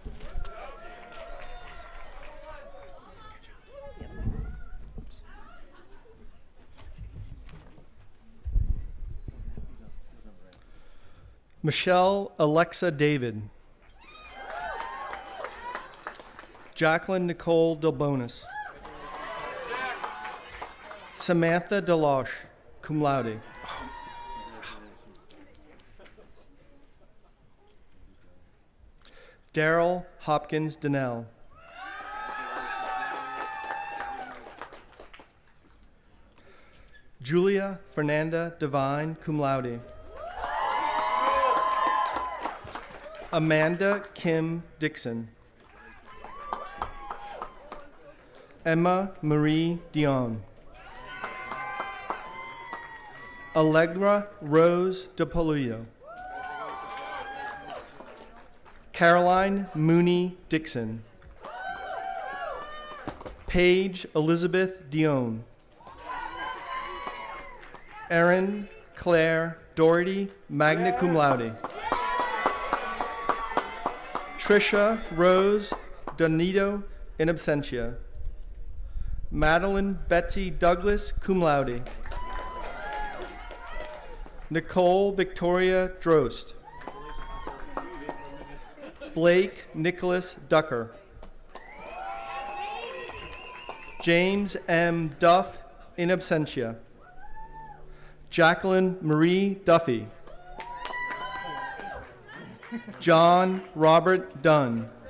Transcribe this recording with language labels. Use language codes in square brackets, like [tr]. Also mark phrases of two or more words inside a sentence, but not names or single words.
[en] Michelle Alexa David. Jacqueline Nicole Delbonis. Samantha Deloche, [la] cum laude. [en] Daryl Hopkins Donnell. Julia Fernanda Devine, [la] cum laude. [en] Amanda Kim Dixon. Emma Marie Dion. Allegra Rose DePoluto. Caroline Mooney Dixon. Paige Elizabeth Dion. Erin Claire Doherty, [la] magna cum laude. [en] Trisha Rose Donito, [la] in absentia. [en] Madeline Betsy Douglas, [la] cum laude. [en] Nicole Victoria Drost. Blake Nicholas Ducker. James M. Duff, [la] in absentia. [en] Jacqueline Marie Duffy. John Robert Dunn.